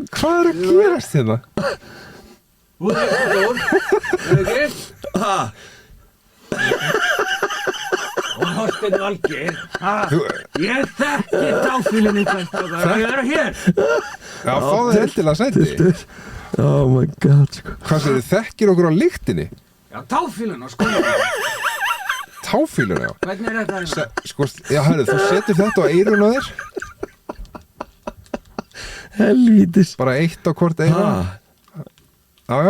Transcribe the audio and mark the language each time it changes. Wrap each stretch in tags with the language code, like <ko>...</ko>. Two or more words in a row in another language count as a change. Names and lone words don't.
<is>Hvað er að gerast hérna? Þú er ekki? Og Þorsteinn Valgeir, ég þekki Táfýlun ykkar strákar, að vera hér. Já, fá þér endilega sæti.</is> <en>Oh my god,</en> <is>sko. Hvað segir þið, þekkir okkur á lyktinni? Já, Táfýlun á skólanum. Táfýlun, já. Hvernig er þetta? Sko, já, herru, þú setur þetta á eyrun á þér. Helvítis. Bara eitt á hvort eyra. Já.</is>